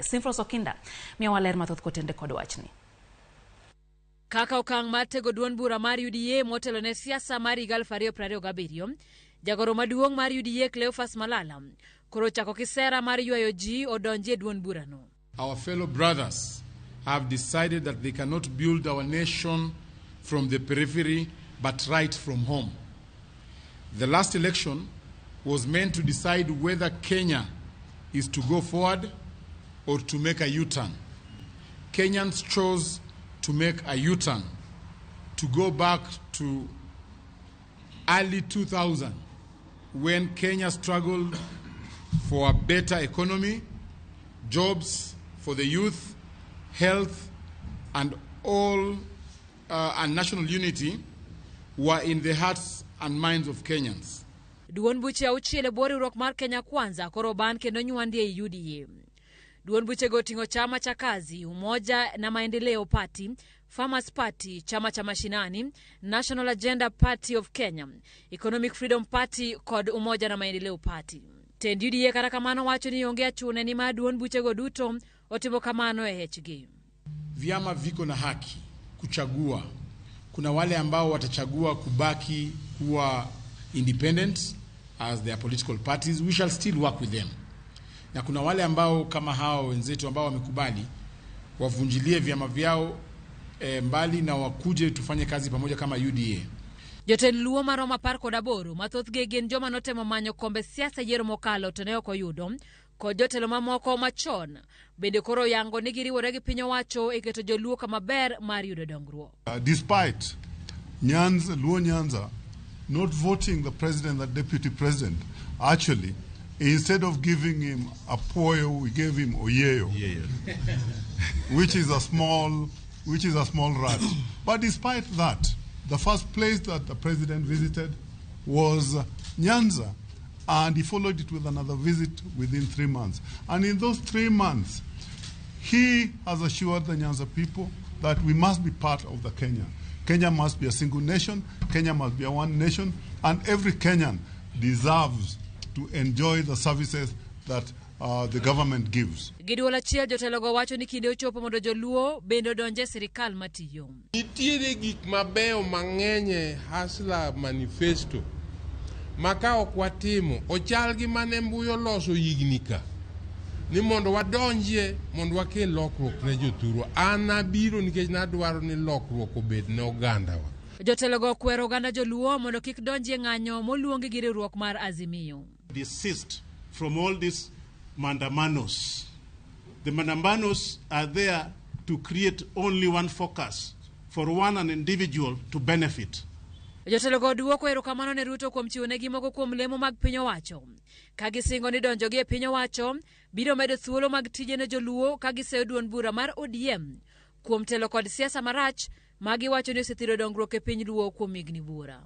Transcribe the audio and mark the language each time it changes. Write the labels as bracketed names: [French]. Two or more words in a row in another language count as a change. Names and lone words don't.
[Luo (Kenya and Tanzania)] Simfros Okinda miyo waler mathoth kotende kod wachni. Kaka okang' mar tego duond bura mar UDA motelo ne siasa mar 2027, jagoro maduong' mar UDA Cleophas Malala koro chako kisera mar ywayo ji odonje duond burano. [English] Our fellow brothers have decided that they cannot build our nation from the periphery but right from home. The last election was meant to decide whether Kenya is to go forward or to make a U-turn. Kenyans chose to make a U-turn, to go back to early 2000 when Kenya struggled for a better economy, jobs for the youth, health, and all and national unity were in the hearts and minds of Kenyans. [Luo (Kenya and Tanzania)] Duond buche auchiel bwo riwruok mar Kenya Kwanza koro ban kendo nywandi e UDA. Duond buche go tingo chama cha kazi, Umoja na Maendeleo Party, Farmers Party, chama cha mashinani, National Agenda Party of Kenya, Economic Freedom Party kod Umoja na Maendeleo Party. Tend UDA kata kamano wacho ni onge achune ni ma duond buche go duto otimo kamano e hechgi. [Swahili] Vyama viko na haki kuchagua. Kuna wale ambao watachagua kubaki kuwa independent [English] as their political parties. We shall still work with them. [Swahili] Na kuna wale ambao kama hao wenzetu ambao wamekubali wavunjilie vyama vyao mbali na wakuje tufanye kazi pamoja kama UDA. [Luo (Kenya and Tanzania)] Jotend Luo maroma par kod aboro mathoth gegen joma notemo manyo kombe siasa yiero mokalo to ne ok oyudo kod jotelo mamoko machon bende koro yango ni giriwore gi piny owacho e keto joluo kama ber mar yudo dongruok. [English] Despite Luo Nyanza not voting the president, the deputy president, actually, instead of giving him a poyo, we gave him oyeyo, which is a small rat. But despite that, the first place that the president visited was Nyanza, and he followed it with another visit within 3 months. And in those 3 months, he has assured the Nyanza people that we must be part of the Kenya. Kenya must be a single nation. Kenya must be a one nation. And every Kenyan deserves to enjoy the services that the government gives. [Luo (Kenya and Tanzania)] Giduol achiel jotelogo wacho ni kinde ochopo mondo joluo bende donje sirikal matiyo. Nitiere gik mabeyo mang'eny Hasla manifesto maka ok watimo ochal gi mane mbuyo loso higni ka ni mondo wadonjie mondo wakel lokruok ne jothurwa. An abiro nikech nadwaro ni lokruok obed ne ogandawa. Jotelogo kwero oganda joluo mondo kik donjie ng'anyo moluongi gi riwruok mar Azimio. [English] Desist from all these mandamanos. The mandamanos are there to create only one focus for an individual to benefit. [Luo (Kenya and Tanzania)] Jotelogo duoko erokamano ne Ruto kuom chiwonegi moko kuom lemo mag piny owacho. Ka gisingo ni donjogi e piny owacho biro medo thuolo mag tije ne joluo ka giseyo duond bura mar ODM kuom telo kod siasa marach magiwacho ni osethiro dongruok e piny luo kuom higni bura.